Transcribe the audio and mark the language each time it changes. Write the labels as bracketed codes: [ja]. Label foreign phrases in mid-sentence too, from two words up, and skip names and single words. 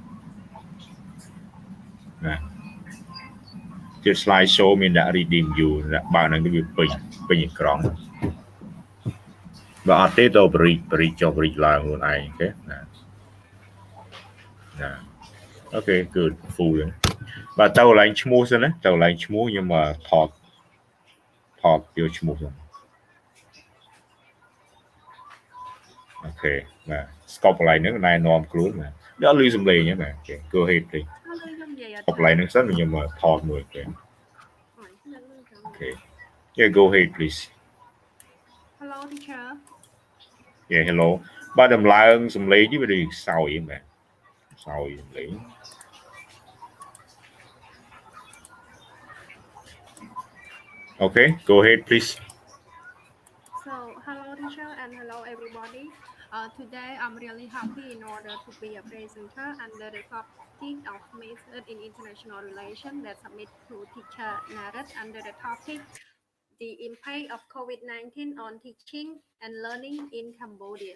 [km] ជា [en] slide show [km] មានដាក់ [en] reading view [km] ដាក់បើហ្នឹងវាពេញអេក្រង់បើអត់ទេទៅបរិចចុះបរិចឡើងខ្លួនឯងអូខេណា អូខេ [en] good full [km] ហ្នឹងបាទទៅកន្លែងឈ្មោះសិនណាទៅកន្លែងឈ្មោះខ្ញុំថតយកឈ្មោះសិនអូខេបាទស្កប់កន្លែងហ្នឹងណែនាំខ្លួនបាទដល់លឺសំឡេងហ្នឹងបាទអូខេ [en] go ahead please [km] ស្កប់កន្លែងហ្នឹងសិនខ្ញុំថតមួយអូខេអូខេ [en] yeah go ahead please Hello teacher yeah hello [km] បាទដំឡើងសំឡេងនេះវាដូចសោយហ្នឹងបាទសោយសំឡេង [en] Okay, go ahead, please. so hello teacher and hello everybody today I'm really happy in order to be a presenter under the topic of method in international relations that submit to teacher Narat under the topic the impact of COVID-19 on teaching and learning in Cambodia.